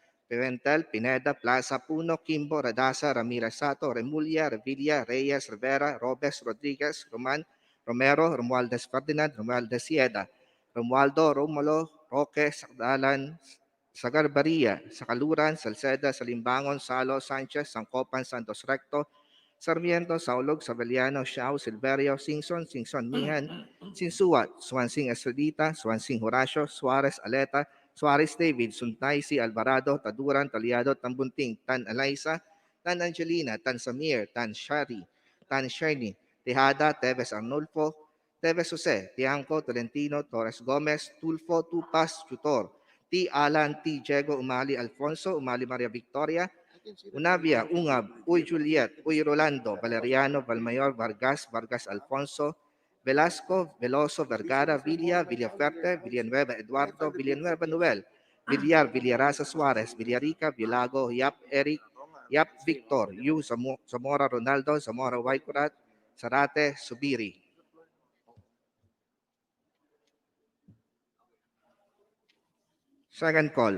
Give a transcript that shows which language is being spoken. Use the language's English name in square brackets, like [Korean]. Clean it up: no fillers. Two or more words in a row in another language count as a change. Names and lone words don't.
[English] Pimentel, Pineda, Plaza, Puno, Kimbo, Radasa, Ramirez Sato, Remulla, Revilla, Reyes, Rivera, Robes, Rodriguez, Roman, Romero, Romualdez Ferdinand, Romualdez Sieda, Romualdo, Romulo, Roque, Sakdalan, Sagarbaria, Sakaluran, Salceda, Salimbangon, Salo, Sanchez, Sangkopan, Santos Recto, Sarmiento, Saulog, Sabeliano, Xiao, Silverio, Singson, Singson Mihan, Sinsuat, Swansing Estrelita, Swansing Horacio, Suarez Aleta, Suarez David, Suntaisi, Alvarado, Taduran, Taliado, Tambunting, Tan Alaisa, Tan Angelina, Tan Samir, Tan Shari, Tan Sherny, Tejada, Teves Arnulfo, Teves Jose, Tiangco, Tolentino, Torres Gomez, Tulfo, Tupas, Tutor, T. Alan, T. Diego, Umali Alfonso, Umali Maria Victoria, Unavia, Ungab, Uy Juliet, Uy Rolando, Valeriano, Valmayor, Vargas, Vargas Alfonso, Velasco, Veloso, Vergara, Villa, Villaferte, Villanueva Eduardo, Villanueva Noel, Villar, Villarasa Suarez, Villarica, Villago, Yap Eric, Yap Victor, Yu Zamora Ronaldo, Zamora Waikurat, Sarate, Subiri. Second call.